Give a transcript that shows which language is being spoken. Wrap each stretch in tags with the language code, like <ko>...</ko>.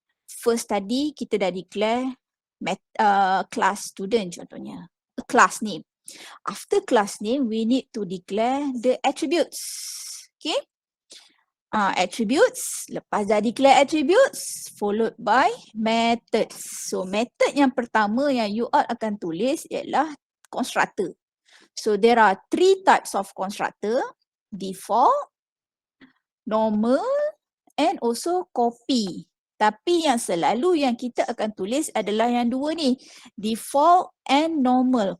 <ms>First tadi kita dah declare class student contohnya, a class name.</ms> <en>After class name, we need to declare the attributes. Okay, attributes,</en> <ms>lepas dah</ms> <en>declare attributes, followed by methods.</en> <ms>So method yang pertama yang you all akan tulis ialah constructor.</ms> <en>So there are 3 types of constructor, default, normal and also copy.</en> <ms>Tapi yang selalu yang kita akan tulis adalah yang 2 ni, default and normal.</ms>